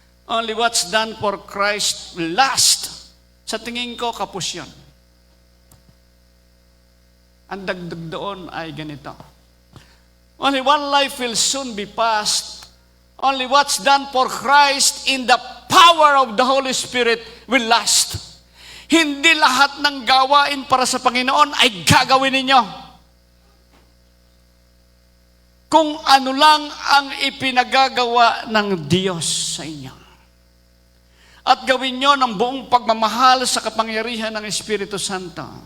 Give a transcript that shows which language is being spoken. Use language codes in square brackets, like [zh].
[en] Only what's done for Christ will last. [tl] Sa tingin ko, kapos yun. Ang dagdag doon ay ganito. [en] Only one life will soon be past. Only what's done for Christ in the power of the Holy Spirit will last. [tl] Hindi lahat ng gawain para sa Panginoon ay gagawin ninyo. Kung ano lang ang ipinagagawa ng Diyos sa inyo. At gawin nyo ng buong pagmamahal sa kapangyarihan ng Espiritu Santo.